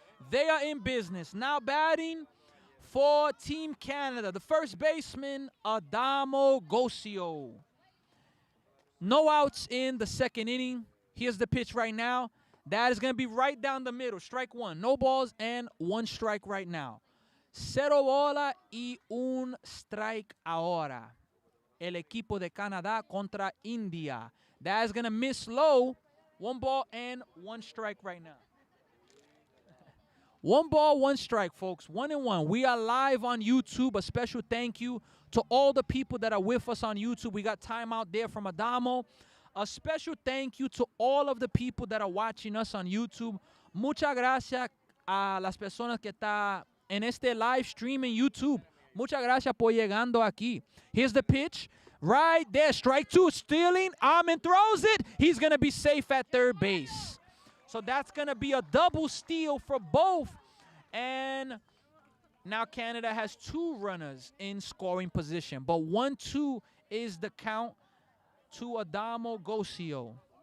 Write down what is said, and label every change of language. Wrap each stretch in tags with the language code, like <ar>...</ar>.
<en>They are in business. Now batting for Team Canada, the first baseman, Adamo Gocio. No outs in the second inning. Here's the pitch right now. That is going to be right down the middle. Strike 1. No balls and 1 strike right now.</en> <es>0 bola y 1 strike ahora. El equipo de Canadá contra India.</es> <en>That is going to miss low. 1 ball and 1 strike right now. 1 ball, 1 strike, folks. 1-1. We are live on YouTube. A special thank you to all the people that are with us on YouTube. We got time out there from Adamo. A special thank you to all of the people that are watching us on YouTube.</en> <es>Muchas gracias a las personas que están en este live stream en YouTube. Muchas gracias por llegando aquí.</es> <en>Here's the pitch. Right there. Strike 2. Stealing. Ahmed throws it. He's going to be safe at third base. So that's going to be a double steal for both. And now Canada has 2 runners in scoring position. But 1-2 is the count to Adamo Gocio.</en>